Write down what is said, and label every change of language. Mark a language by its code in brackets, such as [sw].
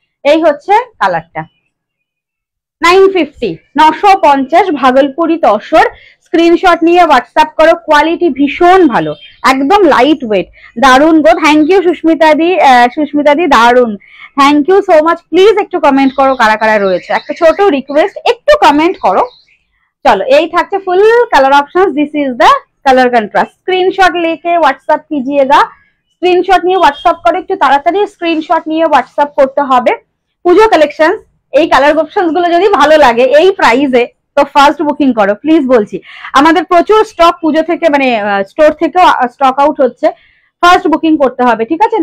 [bn] এই হচ্ছে কালারটা। 950, 950 ভাগলপুরি তসর। স্ক্রিনশট নিয়ে হোয়াটসঅ্যাপ করো, কোয়ালিটি ভীষণ ভালো, একদম লাইট ওয়েট, দারুন গো। থ্যাংক ইউ সুস্মিতা দি দারুন, thank you so much. Please একটু কমেন্ট করো কারা কারা রয়েছে, একটা ছোট রিকোয়েস্ট, একটু কমেন্ট করো। [hi] चलो यही [bn] থাকছে ফুল [hi] colour options, [en] This is the colour contrast. [hi] Screenshot लेके व्हाट्सएप कीजिएगा, [bn] स्क्रीनशॉट নিয়ে হোয়াটসঅ্যাপ করে, একটু তাড়াতাড়ি স্ক্রিনশট নিয়ে হোয়াটসঅ্যাপ করতে হবে। পুজো কালেকশন, এই কালার অপশনস গুলো যদি ভালো লাগে এই প্রাইসে তো ফার্স্ট বুকিং করো প্লিজ, বলছি। আমাদের প্রচুর স্টক পুজো থেকে মানে স্টোর থেকে স্টক আউট হচ্ছে, ফার্স্ট বুকিং করতে হবে, ঠিক আছে।